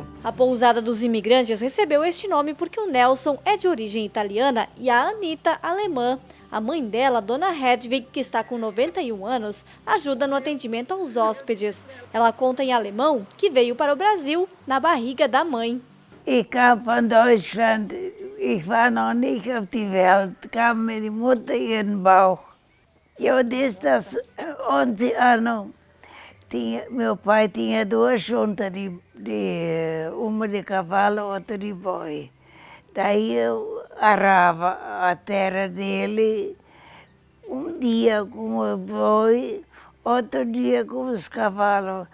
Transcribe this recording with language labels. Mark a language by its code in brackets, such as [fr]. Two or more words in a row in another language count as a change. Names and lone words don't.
[pt] A Pousada dos Imigrantes recebeu este nome porque o Nelson é de origem italiana e a Anita alemã. A mãe dela, Dona Hedwig, que está com 91 anos, ajuda no atendimento aos hóspedes. Ela conta em alemão que veio para o Brasil na barriga da mãe. [de] Ich kam von Deutschland, ich war noch nicht auf die Welt, kam mir die Mutter in den Bauch. [pt] Eu desde os 11 anos, meu pai tinha duas juntas, uma de cavalo, outra de boi. Daí eu arava a terra dele, um dia com o boi, outro dia com os cavalos.